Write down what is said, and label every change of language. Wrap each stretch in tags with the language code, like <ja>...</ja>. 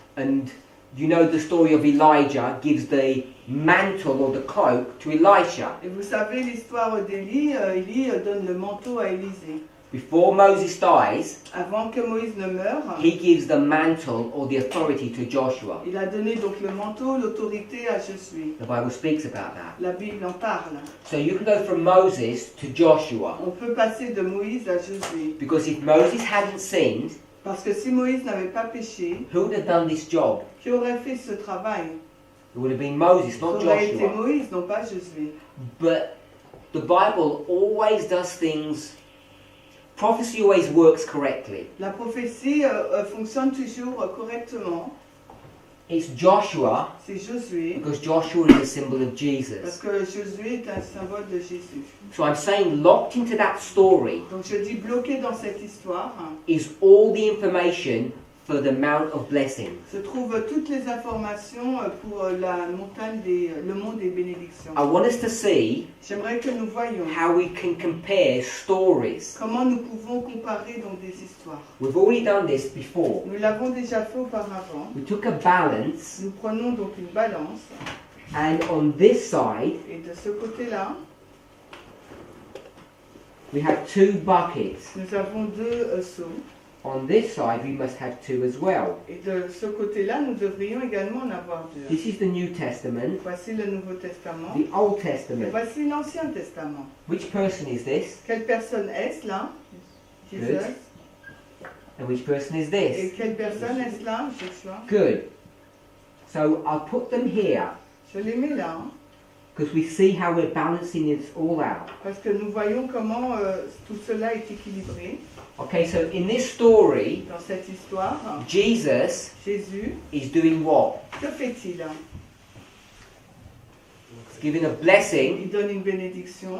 <en>And you know the story of Elijah gives the mantle or the cloak to Elisha.</en> <fr>Et vous savez l'histoire d'Élie, Élie donne le manteau à Élisée.</fr> <en>Before Moses dies,</en> <fr>Avant que Moïse ne meure,</fr> <en>he gives the mantle or the authority to Joshua.</en> <fr>il a donné donc le manteau, l'autorité à Josué.</fr> <en>The Bible speaks about that.</en> <fr>La Bible en parle.</fr> <en>So you can go from Moses to Joshua,</en> <fr>On peut passer de Moïse à Josué.</fr> <en>because if Moses hadn't sinned,</en> <fr>Parce que si Moïse n'avait pas péché,</fr> <en>who would have done this job?</en> <fr>qui aurait fait ce travail?</fr> <en>It would have been Moses,</en> <fr>Ça</fr> <en>not</en> <fr>aurait été</fr> <en>Joshua.</en> <fr>Moïse, non pas Josué.</fr> <en>But the Bible always does things. Prophecy always works correctly.</en> <fr>La prophétie fonctionne toujours correctement.</fr> <en>It's Joshua,</en> <fr>C'est Josué,</fr> <en>because Joshua is a symbol of</en> <fr>parce</fr> <en>Jesus.</en> <fr>que Josué est un symbole de Jésus.</fr> <en>So I'm saying locked into that story</en> <fr>Donc je dis bloqué dans cette histoire,</fr> <en>is all the information for the Mount of Blessing.</en> <fr>se trouvent toutes les informations pour la montagne le mont des bénédictions.</fr> <en>I want us to see</en> <fr>J'aimerais que nous voyions</fr> <en>how we can compare stories.</en> <fr>comment nous pouvons comparer donc des histoires.</fr> <en>We've already done this before.</en> <fr>Nous l'avons déjà fait auparavant.</fr> <en>We took a balance,</en> <fr>Nous prenons donc une balance</fr> <en>and on this side</en> <fr>et de ce côté-là,</fr> <en>we have two buckets.</en> <fr>nous avons deux seaux.</fr> <en>On this side we must have two as well.</en> <fr>Et de ce côté-là, nous devrions également en avoir deux.</fr> <en>This is the New Testament,</en> <fr>Voici le Nouveau Testament.</fr> <en>the Old</en> <fr>Et</fr> <en>Testament.</en> <fr>voici l'Ancien Testament.</fr> <en>Which person is this?</en> <fr>Quelle personne est-ce là? Jésus.</fr> <en>Good. And which person is</en> <fr>Et</fr> <en>this?</en> <fr>quelle personne est-ce là? Joshua.</fr> <en>Good. So I'll put them here</en> <fr>Je les mets là,</fr> <en>because we see how we're balancing this all out.</en> <fr>parce que nous voyons comment tout cela est équilibré.</fr> <en>Okay, so in this story,</en> <fr>Dans cette histoire,</fr> <en>Jesus</en> <fr>Jésus,</fr> <en>is doing what?</en> <fr>que fait-il?</fr> <en>He's giving a blessing</en> <fr>Il donne une bénédiction</fr>